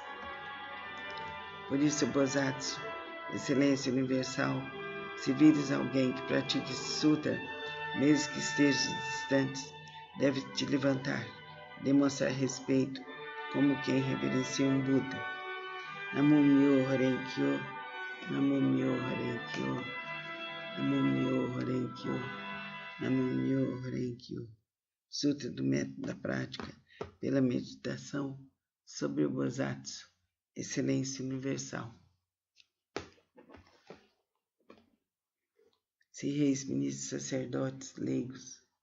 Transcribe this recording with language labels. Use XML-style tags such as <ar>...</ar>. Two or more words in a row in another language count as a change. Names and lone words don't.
<pt>Por isso, Bodhisattva, excelência universal, se vires alguém que pratique esse sutra, mesmo que esteja distante, deve te levantar, demonstrar respeito como quem reverencia um Buda.</pt> <ja>南無妙法蓮華経、南無妙法蓮華経、南無妙法蓮華経、南無妙法蓮華経.</ja> <pt>Sutra do método da prática pela meditação sobre o Bodhisattva, excelência universal. Se reis, ministros, sacerdotes, leigos,</pt>